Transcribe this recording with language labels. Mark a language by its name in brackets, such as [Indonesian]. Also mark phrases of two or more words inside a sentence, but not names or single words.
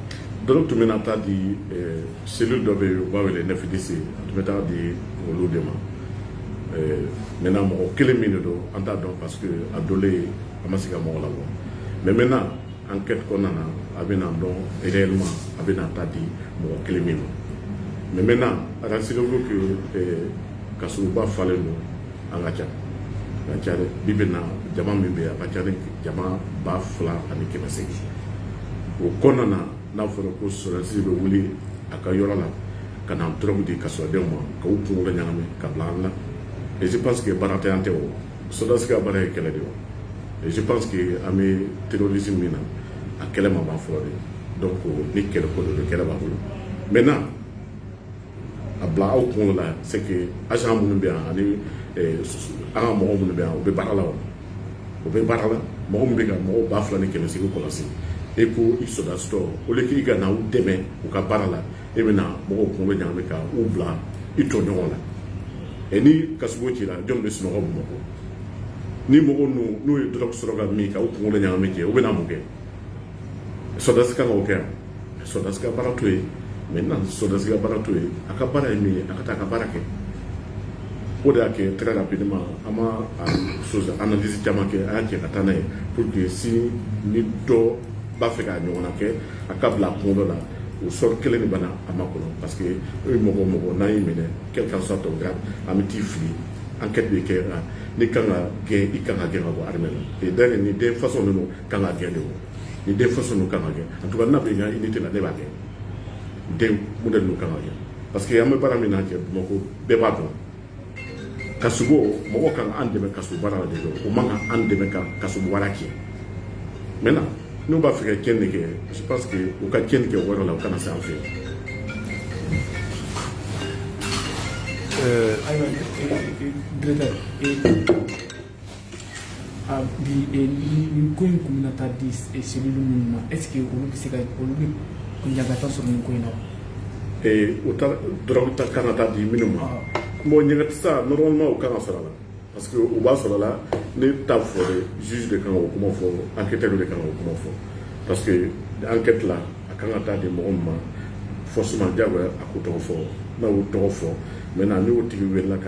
[Bambara] Drogue tun bɛna taa di cellule dɔ bɛ yen u b'a wele 9DC a tun bɛ taa di olu de ma maintenant mɔgɔ kelen min de don an t'a dɔn [French] parce que [Bambara] a donnen a ma se ka mɔgɔ labɔ [French] mais maintenant [Bambara] enquête kɔnɔna na a bɛna dɔn réellement a bɛna taa di mɔgɔ kelen min ma [French] mais maintenant rassurez-vous que [Bambara] kasoba falen don an ka ca ka ca dɛ bi bi in na jama min bɛ yen a ka ca ni jama 2,800 o kɔnɔna na n'a fɔra ko sɔrɔdasi bɛ wuli a ka yɔrɔ la ka na drogue di kasodenw ma ka u kunkolo ɲagami ka bila an la [French] et je pense que [Bambara] baara tɛ an tɛ o sɔrɔdasi ka baara ye kɛlɛ de o [French] et je pense que [Bambara] an bɛ terrorisme min na a kɛlɛ ma ban fɔlɔ de donc ni kɛlɛ ko de kɛlɛ b'a bolo maintenant a bila aw kunkolo la [French] c'est que [Bambara] agent minnu bɛ yan ani an ka mɔgɔ minnu bɛ yan u bɛ baara la wa u bɛ baara la mɔgɔ min bɛ ka mɔgɔw 2,800 kɔlɔsi et ko i sɔrɔdasi tɔ [French] au lieu que [Bambara] i ka na u dɛmɛ u ka baara la e bɛ na mɔgɔw kunkolo ɲagami ka u bila i tɔɲɔgɔn la et ni kasugo cira jɔn bɛ sunɔgɔ Bamakɔ ni mɔgɔw n'u ye drogue sɔrɔ ka min ka u kunkolo ɲagami kɛ u bɛ na mun kɛ sɔrɔdasi kan k'o kɛ yan sɔrɔdasi ka baara to yen maintenant sɔrɔdasi ka baara to yen a ka baara ye min ye a ka taa a ka baara kɛ o de y'a kɛ [French] très rapidement [Bambara] an ma analyse caman kɛ an y'a cɛ ka taa n'a ye [French] pour que si [Bambara] ni dɔ b'a fɛ k'a ɲɔgɔnna kɛ a ka bila kunkolo la o sɔrɔ kelen de bɛ na a ma kɔnɔ [French] parce que [Bambara] e mɔgɔ n'a y'i minɛ [French] quel que soit ton grade [Bambara] an bɛ t'i fili enquête bɛ kɛ ni kan ka gɛn i kan ka gɛn ka bɔ armée la [French] et d'ailleurs [Bambara] ni den façon ninnu kan ka gɛn de o ni den façon ninnu kan ka gɛn [French] en tout cas [Bambara] n'a bɛ ɲa unité la ne b'a gɛn den modèle ninnu kan ka gɛn [French] parce que [Bambara] an bɛ baara min na cɛ Bamakɔ bɛɛ b'a dɔn kasugo mɔgɔ kan an dɛmɛ kaso baara la de don o man kan an dɛmɛ ka kaso baara kɛ maintenant n'u b'a fɛ ka tiɲɛni kɛ [French] je pense que [Bambara] u ka tiɲɛni kɛ o yɔrɔ la u kana se an fɛ ayiwa directeur nin ko in kun bɛna taa di cellule minnu ma [French] est ce que [Bambara] olu bɛ se ka olu bɛ ɲagata sɔrɔ nin ko in na wa? o ta drogue ta kan ka taa di minnu ma bon ɲagata sa normalement o kan ka sɔrɔ a la [French] parce que [Bambara] o b'a sɔrɔ la ne t'a fɔ de juge de kan k'o kuma fɔ enquêteur de kan k'o kuma fɔ [French] parce que [Bambara] enquête la a kan ka taa di mɔgɔ min ma forcément diyagoya a k'o tɔgɔ fɔ n'a y'o tɔgɔ fɔ maintenant ni o tigi wulila ka